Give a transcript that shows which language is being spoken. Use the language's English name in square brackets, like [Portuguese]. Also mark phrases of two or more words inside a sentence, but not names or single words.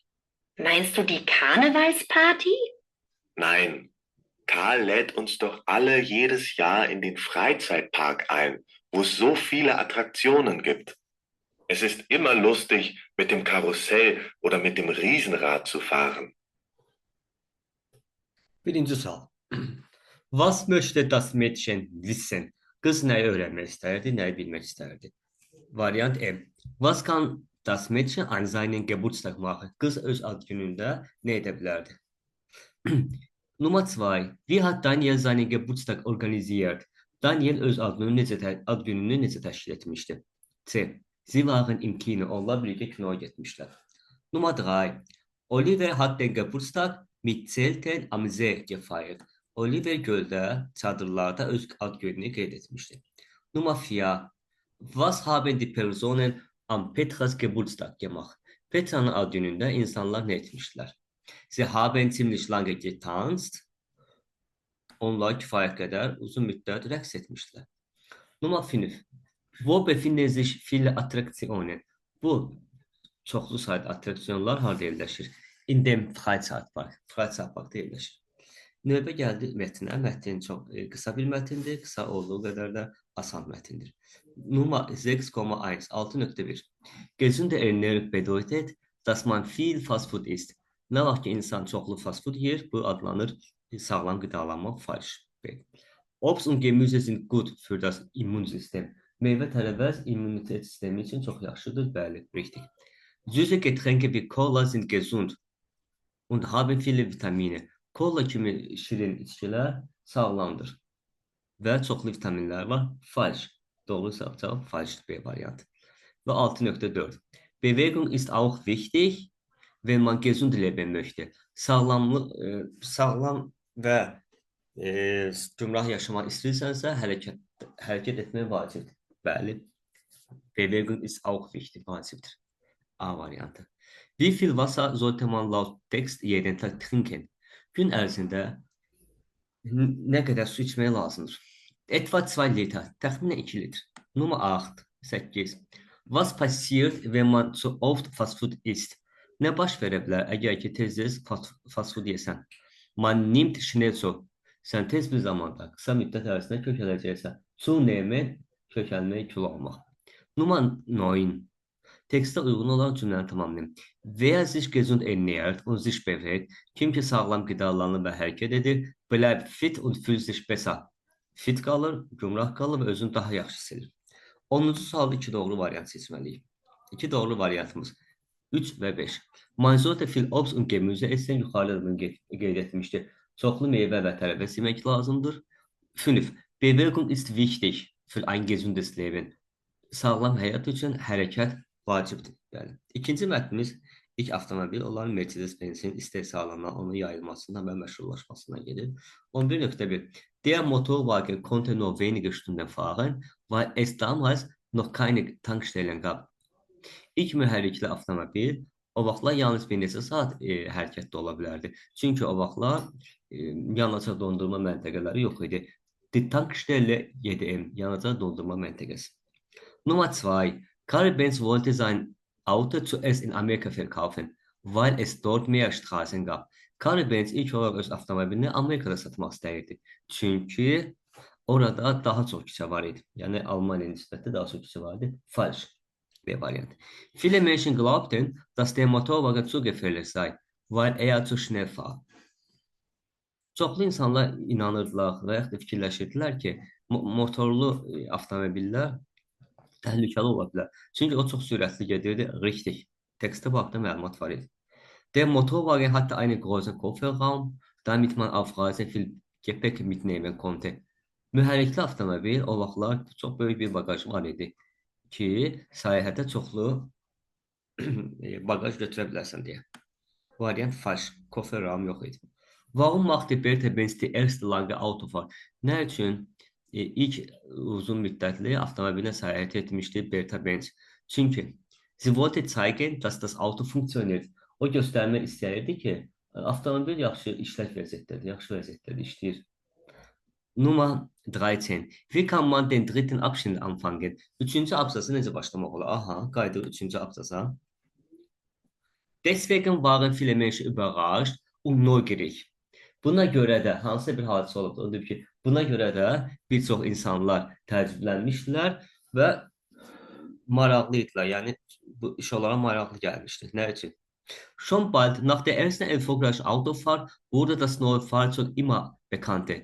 [German] Meinst du die Karnevalsparty? Nein, Karl lädt uns doch alle jedes Jahr in den Freizeitpark ein, wo es so viele Attraktionen gibt. Es ist immer lustig, mit dem Karussell oder mit dem Riesenrad zu fahren. [Azerbaijani] Birinci sual. [German] Was möchte das Mädchen wissen? [Azerbaijani] Kız nəyi öğrenmək istərdi, nəyi bilmək istərdi? Variant E. [German] Was kann das Mädchen an seinen Geburtstag machen? [Azerbaijani] Kız öz ad günündə nə edə bilərdi? [German] Nummer 2. Wie hat Daniel seinen Geburtstag organisiert? [Azerbaijani] Daniel öz ad gününü necə təşkil etmişdi? [German] C. Sie waren im Kino. [Azerbaijani] Onlar birlikdə kinoya getmişlər. [German] Nummer 3. Oliver hat den Geburtstag mit Zelten am See gefeiert. [Azerbaijani] Oliver göldə, çadırlarda öz ad gününü qeyd etmişdi. [German] Nummer 4. Was haben die Personen am Petras Geburtstag gemacht? [Azerbaijani] Petra'nın ad günündə insanlar nə etmişlər? [German] Sie haben ziemlich lange getanzt. [Azerbaijani] Onlar kifayət qədər uzun müddət rəqs etmişlər. [German] Nummer 5. Wo befinden sich viele Attraktionen? [Azerbaijani] Bu çoxlu sayda attraksiyonlar harda yerləşir? [German] In dem Freizeitpark. [Azerbaijani] Freizeitparkda yerləşir. Növbə gəldi mətnə. Mətn çox qısa bir mətindir. Qısa olduğu qədər də asan mətindir. [German] Nummer 6,1 6.1 Gesunde Ernährung bedeutet, dass man viel Fastfood isst. [Azerbaijani] Nə vaxt ki, insan çoxlu fastfood yer, bu adlanır sağlam qidalanma, [German] falsch. Obst und Gemüse sind gut für das Immunsystem. [Azerbaijani] Meyvə tərəvəz immunitet sistemi üçün çox yaxşıdır, bəli, [German] richtig. Süße Getränke wie Cola sind gesund und haben viele Vitamine. [Azerbaijani] Kola kimi şirin içkilər sağlamdır və çoxlu vitaminlər var. Falsch. Doğru cavab falsch B variant. [German] Ve 6.4 Bewegung ist auch wichtig, wenn man gesund leben möchte. [Azerbaijani] Sağlam və gümrah yaşamaq istəyirsənsə, hərəkət etmək vacibdir. Bəli. [German] Bewegung ist auch wichtig, [Azerbaijani] vacibdir. A variantı. [German] Wie viel Wasser sollte man laut Text jeden Tag trinken? [Azerbaijani] Gün ərzində nə qədər su içmək lazımdır? [German] Etwa 2 Liter, [Azerbaijani] təxminən 2 litr. [German] Nummer 8. Was passiert, wenn man zu oft Fastfood isst? [Azerbaijani] Nə baş verə bilər əgər ki, tez-tez fastfood yesən? [German] Man nimmt schnell zu. [Azerbaijani] Sən tez bir zamanda, qısa müddət ərzində kökələcəksən. Zunehmen, kökəlmək, kilo almaq. [German] Nummer 9. [Azerbaijani] Tekstə uyğun olan cümləni tamamlayın. [German] Wer sich gesund ernährt und sich bewegt, [Azerbaijani] kim ki sağlam qidalanır və hərəkət edir, [German] bleibt fit und fühlt sich besser. [Azerbaijani] Fit qalır, gümrah qalır və özünü daha yaxşı hiss edir. 10-cu sualda 2 doğru variant seçməliyik. 2 doğru variantımız 3 və 5. Man sollte viel Obst und Gemüse essen, yuxarıda bunu qeyd etmişdi. Çoxlu meyvə və tərəvəz yemək lazımdır. 5. [German] Bewegung ist wichtig für ein gesundes Leben. [Azerbaijani] Sağlam həyat üçün hərəkət Vacibdir. Bəli. İkinci mətnimiz ilk avtomobil olan Mercedes-Benz'in istehsalına, onun yayılmasına və məşhurlaşmasına gedir. [German] 11.1 Der Motorwagen konnte nur wenige Stunden fahren, weil es damals noch keine Tankstellen gab. [Azerbaijani] İlk mühərrikli avtomobil o vaxtlar yalnız bir neçə saat hərəkətdə ola bilərdi. Çünki o vaxtlar yanacaq dondurma məntəqələri yox idi. [German] Die Tankstelle [Azerbaijani] 7M, yanacaq dondurma məntəqəsi. [German] Nummer 2. Karl Benz wollte sein Auto zuerst in Amerika verkaufen, weil es dort mehr Straßen gab. [Azerbaijani] Karl Benz ilk olaraq öz avtomobilini Amerikada satmaq istəyirdi. Çünki orada daha çox küçə var idi. Yəni Almaniya nisbətdə daha çox küçə var idi. Falsch. B variant. [German] Viele Menschen glaubten, dass der Motorwagen zu gefährlich sei, weil er zu schnell war. [Azerbaijani] Çoxlu insanlar inanırdılar və yaxud da fikirləşirdilər ki, motorlu avtomobillər təhlükəli ola bilər. Çünki o çox sürətli gedirdi. [German] Richtig. [Azerbaijani] Tekstə baxda məlumat var idi. [German] Der Motorwagen hatte einen großen Kofferraum, damit man auf Reisen viel Gepäck mitnehmen konnte. [Azerbaijani] Mühərrikli avtomobil o vaxtlar çox böyük bir bagaj var idi ki, səyahətə çoxlu bagaj götürə bilərsən deyə. Variant falsch. Kofferraum yox idi. [German] Warum machte Bertha Benz die erste lange Autofahrt? [Azerbaijani] Nə üçün ilk uzun müddətli avtomobilə səyahət etmişdi Bertha Benz? [German] Çünki sie wollte zeigen, dass das Auto funktioniert. [Azerbaijani] O göstərmək istəyirdi ki, avtomobil yaxşı işlək vəziyyətdədir, yaxşı vəziyyətdədir, işləyir. [German] Nummer 13. Wie kann man den dritten Abschnitt anfangen? [Azerbaijani] Üçüncü abzası necə başlamaq olar? Aha, qayıdıq üçüncü abzasa. [German] Deswegen waren viele Menschen überrascht und neugierig. [Azerbaijani] Buna görə də hansısa bir hadisə olubdu. Odur ki, buna görə də bir çox insanlar təəccüblənmişdilər və maraqlı idilər. Yəni bu iş onlara maraqlı gəlmişdi. Nə üçün? [German] Schon bald nach der ersten erfolgreichen Autofahrt wurde das neue Fahrzeug immer bekannter.